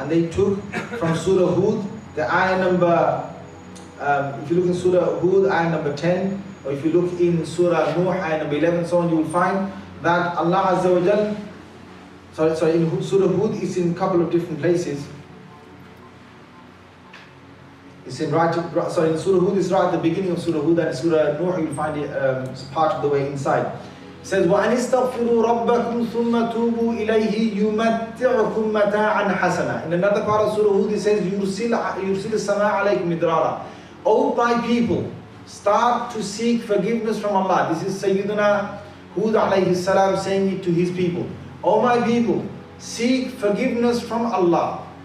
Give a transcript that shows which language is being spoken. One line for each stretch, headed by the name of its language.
English: And they took from Surah Hud, the ayah number, if you look in Surah Hud, ayah number 10, or if you look in Surah Nuh, ayah number 11, so on, you will find that Allah Azza wa Jal, sorry, in Surah Hud, it's in a couple of different places. It's in in Surah Hud, it's right at the beginning of Surah Hud, and Surah Nuh, you'll find it part of the way inside. It says,
Arabic: وَأَنِ اسْتَغْفِرُوا رَبَّكُمْ ثُمَّ تُوبُوا إِلَيْهِ يُمَتِّعُكُمْ مَتَاعًا حَسَنًا.
English: In another part of Surah Hud, it says,
Arabic: يُرْسِلِ السَّمَاءَ عَلَيْكُمْ مِدْرَارًا.
English: O my people, start to seek forgiveness from Allah. This is Sayyidina Hud alayhi salam saying it to his people. O my people, seek forgiveness from Allah.